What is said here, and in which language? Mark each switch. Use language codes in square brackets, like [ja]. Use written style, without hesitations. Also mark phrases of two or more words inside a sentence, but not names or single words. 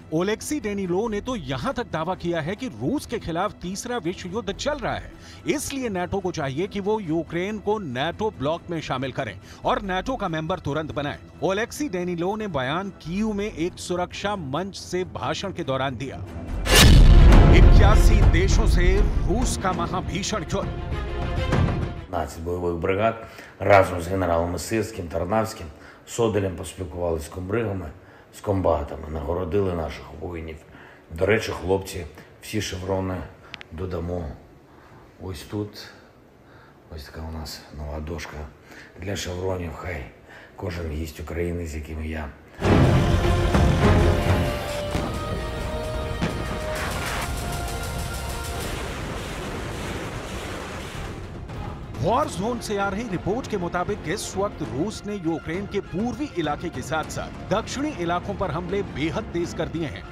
[hi] ओलेक्सी डेनिलोव ने तो यहां तक दावा किया है कि रूस के खिलाफ तीसरा विश्व युद्ध चल रहा है, इसलिए नाटो को चाहिए कि वो यूक्रेन को नाटो ब्लॉक में शामिल करें और नाटो का मेंबर तुरंत बनाए। ओलेक्सी डेनिलोव ने बयान कीव में एक सुरक्षा मंच से भाषण के दौरान दिया। 81 देशों से रूस का महाभीषण युद्ध। [uk] 15 бойових бригад разом з генералами Сирським, Тарнавським, Содолем поспілкувалися з комбригами, з комбатами, нагородили наших воїнів. До речі, хлопці, всі шеврони додамо ось тут. Ось така у нас нова дошка для шевронів. Хай кожен гість України, з яким я [en] war zone [hi] से आ रही रिपोर्ट के मुताबिक इस वक्त रूस ने यूक्रेन के पूर्वी इलाके के साथ साथ दक्षिणी इलाकों पर हमले बेहद तेज कर दिए हैं।